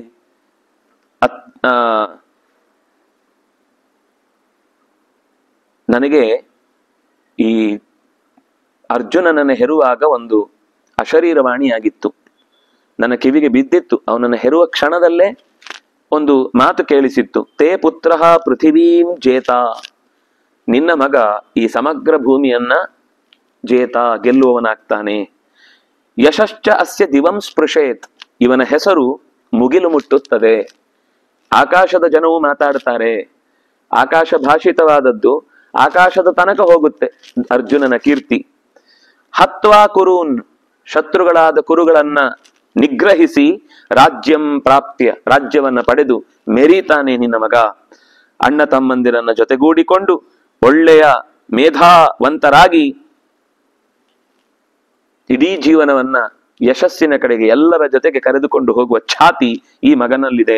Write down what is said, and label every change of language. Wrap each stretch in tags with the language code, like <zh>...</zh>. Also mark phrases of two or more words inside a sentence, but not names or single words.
<kn>ನನಗೆ ಈ ಅರ್ಜುನನನ್ನು ಹೆರುವಾಗ ಒಂದು ಅಶರೀರವಾಣಿಯಾಗಿತ್ತು, ನನ್ನ ಕಿವಿಗೆ ಬಿದ್ದಿತ್ತು. ಅವನನ್ನು ಹೆರುವ ಕ್ಷಣದಲ್ಲೇ ಒಂದು ಮಾತು ಕೇಳಿಸಿತ್ತು.</kn> <sa>ತೇ ಪುತ್ರ ಪೃಥಿವೀಂ ಜೇತ.</sa> <kn>ನಿನ್ನ ಮಗ ಈ ಸಮಗ್ರ ಭೂಮಿಯನ್ನ ಜೇತ, ಗೆಲ್ಲುವವನಾಗ್ತಾನೆ.</kn> <sa>ಯಶಶ್ಚ ಅಸ್ಯ ದಿವಂ ಸ್ಪೃಶೇತ್.</sa> <kn>ಇವನ ಹೆಸರು ಮುಗಿಲು ಮುಟ್ಟುತ್ತದೆ. ಆಕಾಶದ ಜನವು ಮಾತಾಡ್ತಾರೆ. ಆಕಾಶ ಭಾಷಿತವಾದದ್ದು ಆಕಾಶದ ತನಕ ಹೋಗುತ್ತೆ ಅರ್ಜುನನ ಕೀರ್ತಿ.</kn> <sa>ಹತ್ವಾ ಕುರೂನ್.</sa> <kn>ಶತ್ರುಗಳಾದ ಕುರುಗಳನ್ನ ನಿಗ್ರಹಿಸಿ</kn> <sa>ರಾಜ್ಯಂ ಪ್ರಾಪ್ಯ.</sa> <kn>ರಾಜ್ಯವನ್ನ ಪಡೆದು ಮೆರೀತಾನೆ ನಿನ್ನ ಮಗ. ಅಣ್ಣ ತಮ್ಮಂದಿರನ್ನ ಜೊತೆಗೂಡಿಕೊಂಡು ಒಳ್ಳೆಯ ಮೇಧಾವಂತರಾಗಿ ಇಡೀ ಜೀವನವನ್ನ ಯಶಸ್ಸಿನ ಕಡೆಗೆ ಎಲ್ಲರ ಜೊತೆಗೆ ಕರೆದುಕೊಂಡು ಹೋಗುವ ಛಾತಿ ಈ ಮಗನಲ್ಲಿದೆ.</kn>